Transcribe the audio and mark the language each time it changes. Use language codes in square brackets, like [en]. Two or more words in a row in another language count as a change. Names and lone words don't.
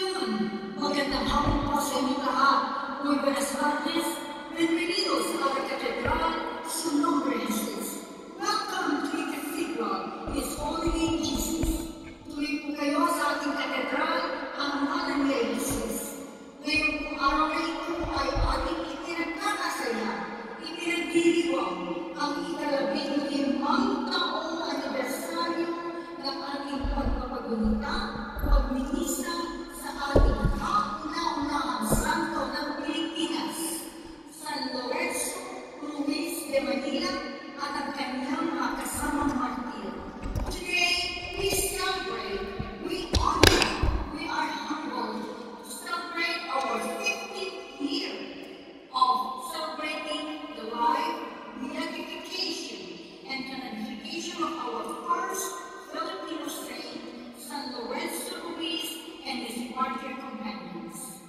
[tl] Magandang hapon po sa inyo lahat. [es] Muy buenas tardes. Bienvenidos a la Catedral Su Nombre Jesus. [en] Welcome to the Cathedral, His Holy Name Jesus. [tl] Tuloy po kayo sa ating katedral, ang ngalan ni Jesus. Ngayon po araw na ito ay ating ipinagkakasaya, ipinagdiriwang ang ika-15 taong anibersaryo ng ating pagpapagunita, pagminisa sa ating kauna-unahang santo ng Pilipinas, San Lorenzo Ruiz de Manila at ang kanyang mga kasamang martir. [en] Today, we celebrate, we honor, we are humbled to celebrate our 50th year of celebrating the life, beatification, and canonification of our first Filipino saint, San Lorenzo Ruiz and his martyr companions.